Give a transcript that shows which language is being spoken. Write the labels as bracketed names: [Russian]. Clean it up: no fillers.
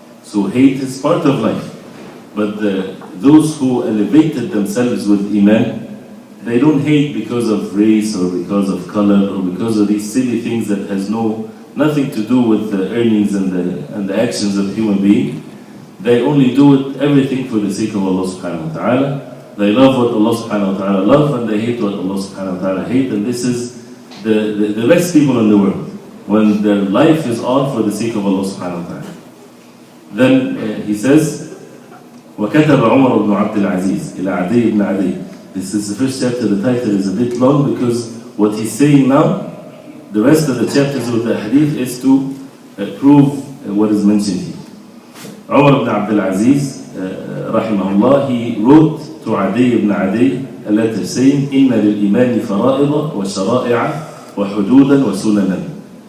[English] So hate is part of life. But those who elevated themselves with Iman, they don't hate because of race or because of color or because of these silly things that has nothing to do with the earnings and the actions of a human being. They only do everything for the sake of Allah subhanahu wa ta'ala. They love what Allah subhanahu wa ta'ala love and they hate what Allah subhanahu wa ta'ala hate. And this is the best people in the world, when their life is all for the sake of Allah subhanahu wa ta'ala. Then he says, [Arabic] وَكَتَبَ عُمَرُ بْنُ عَبْدِ الْعَزِيزِ إِلَى عَدِيِّ بْنِ عَدِيِّ. [English] This is the first chapter, the title is a bit long because what he's saying now, the rest of the chapters of the Hadith is to prove what is mentioned here. Umar ibn Abdul Aziz, rahimahullah, he wrote to Adi ibn Adi a letter saying, [Arabic] إِنَّ لِلْإِيمَانِ فَرَائِضًا وَشَرَائِعًا وَحُدُودًا وَسُنَنًا.